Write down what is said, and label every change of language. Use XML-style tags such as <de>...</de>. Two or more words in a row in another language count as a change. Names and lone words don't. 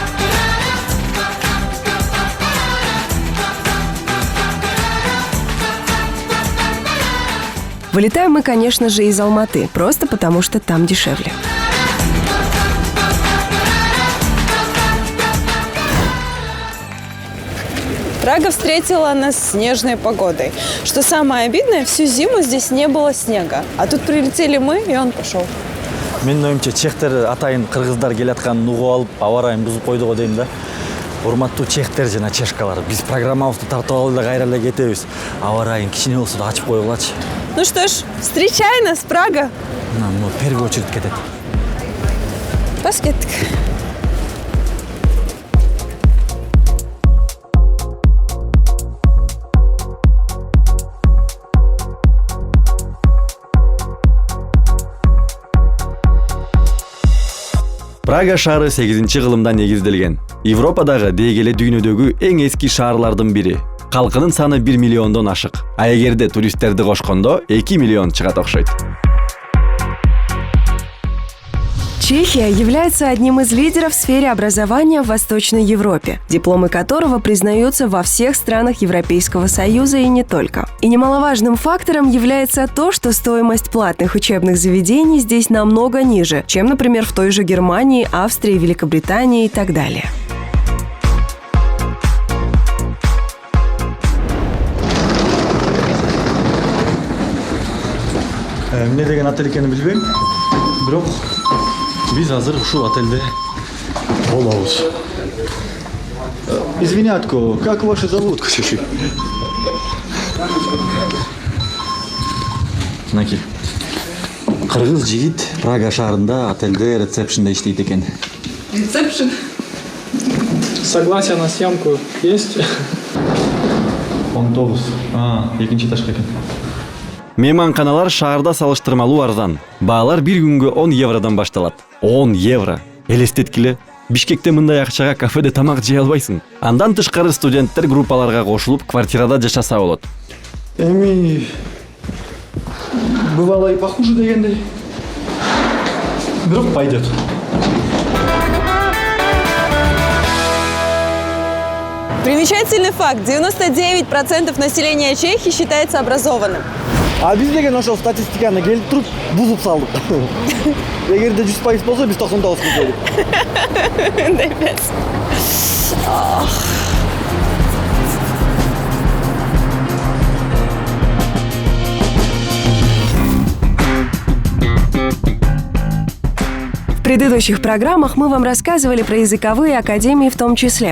<ru>Вылетаем мы, конечно же, из Алматы, просто потому что там дешевле. Прага встретила нас снежной погодой. Что самое обидное, всю зиму здесь не было снега. А тут прилетели мы, и он пошел.</ru> <ky>Менин оюмча чехтер атайын кыргыздар келатканын угуп алып, аба ырайын бузуп койду го дейм да. Урматтуу чехтер жана чешкалар, биз программабызды тартып алып эле кайра эле кетебиз. Аба ырайын кичине болсо да ачып койгулачы.</ky> <ru>Ну что ж, встречай нас, Прага! Ну, в первую очередь кетет.</ru> <ky>Бас кеттик. Прага шаары 8-кылымда негизделген. Европадагы деги эле дүйнөдөгү эң эски шаарлардын бири. Калкынын саны 1 миллиондон ашык. А эгерде туристтерди кошкондо 2 миллион чыгат окшойт.</ky> <ru>Чехия является одним из лидеров в сфере образования в Восточной Европе, дипломы которого признаются во всех странах Европейского Союза и не только. И немаловажным фактором является то, что стоимость платных учебных заведений здесь намного ниже, чем, например, в той же Германии, Австрии, Великобритании и так далее.</ru> <ky>Эмне деген отель экенин билбейм, бирок биз азыр ушул отельде болобуз.</ky> <ru>Извинятко, как вас зовут, кшиши?</ru> <ky>Мынакей. Кыргыз жигит Прага шаарында отельде рецепшнде иштейт экен. Рецепшн?</ky> <ru>Согласие на съемку есть? 19.</ru> <ky>Экинчи этажга экен. Мейманканалар шаарда салыштырмалуу арзан. Баалар бир күнгө 10 евродон башталат. 10 евро. Элестеткиле. Бишкекте мындай акчага кафеде тамак жей албайсың. Андан тышкары студенттер группаларга кошулуп квартирада жашаса болот. Эми</ky> <ru>бывало и похуже</ru> <ky>дегендей. Бирок пойдет.</ky> <ru>Примечательный факт. 99% населения Чехии считается образованным.</ru> <ky>А биз деген ошол статистиканы келип туруп бузуп салдык. Эгерде 100% болсо биз 99 болдук.</ky> <ru>В предыдущих программах мы вам рассказывали про языковые академии в том числе.</ru>